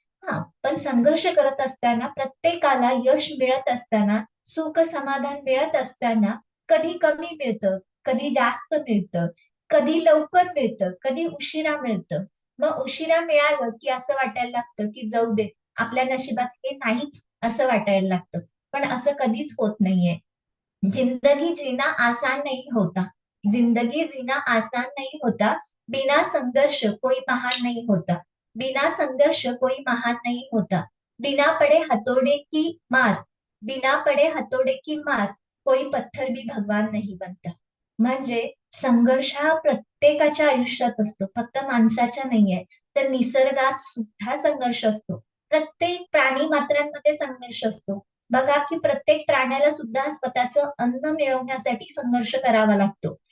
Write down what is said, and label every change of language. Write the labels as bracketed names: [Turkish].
[Marathi] हा, पण संघर्ष करत असताना प्रत्येकाला यश मिळत असताना, सुख समाधान मिळत असताना कधी कमी मिळतं, कधी जास्त मिळतं, कधी लवकर मिळतं, कधी उशिरा मिळतं. मग उशिरा मिळालं की असं वाटायला लागतं की जाऊ दे, आपल्या नशिबात हे नाहीच असं वाटायला लागतं. पण असं कधीच होत नाहीये. [Hindi] जिंदगी जीना आसान नहीं होता, जिंदगी जीना आसान नहीं होता, बिना संघर्ष कोई महान नहीं होता, बिना संघर्ष कोई महान नहीं होता, बिना पड़े हथौड़े की मार, बिना पड़े हथौड़े की मार, कोई पत्थर भी भगवान नहीं बनता. [Marathi] म्हणजे संघर्ष हा प्रत्येकाच्या आयुष्यात असतो, फक्त माणसाच्या नाहीये. तर निसर्गात सुद्धा संघर्ष असतो, प्रत्येक प्राणी मात्रांमध्ये संघर्ष असतो. बघा की प्रत्येक प्राण्याला सुद्धा स्वतःचं अन्न मिळवण्यासाठी संघर्ष करावा लागतो.